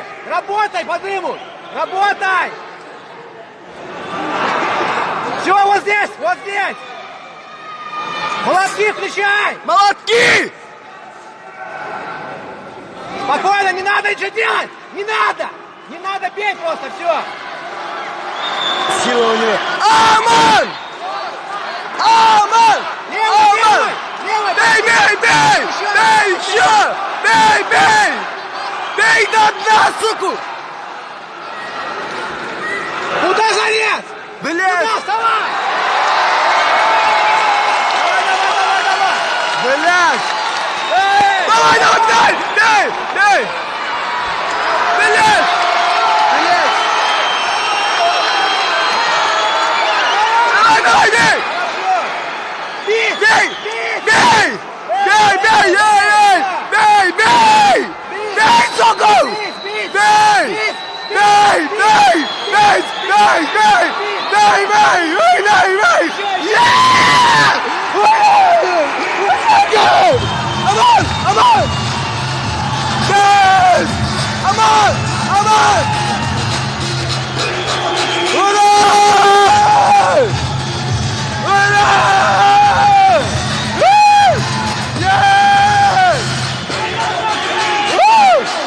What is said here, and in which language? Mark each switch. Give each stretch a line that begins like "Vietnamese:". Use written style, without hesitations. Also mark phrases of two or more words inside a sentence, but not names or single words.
Russian: Работай по дыму! Работай! Все, вот здесь! Вот здесь! Молотки включай! Молотки! Спокойно, не надо ничего делать! Не надо! Не надо бить просто, все! Сила у него. Аман! Аман! Аман! Бей, бей, бей! Бей еще! Бей, бей! Бей до дна, суку! Куда залез? Блядь! Куда? Вставай! Давай, давай, давай, давай! Блядь! Давай, давай, дай! Дай! Дай! Блядь! Давай, бей! Бей! Бей! Бей! Бей! Бей! Бей! Бей! Бей, сука! Бей! Бей! Бей! Бей! Бей! Бей! Бей! Бей! Бей! Бей! Yeah!
English: Aman! Aman! Yes! Aman! Aman! Ulan! Ulan! Yes! Woo!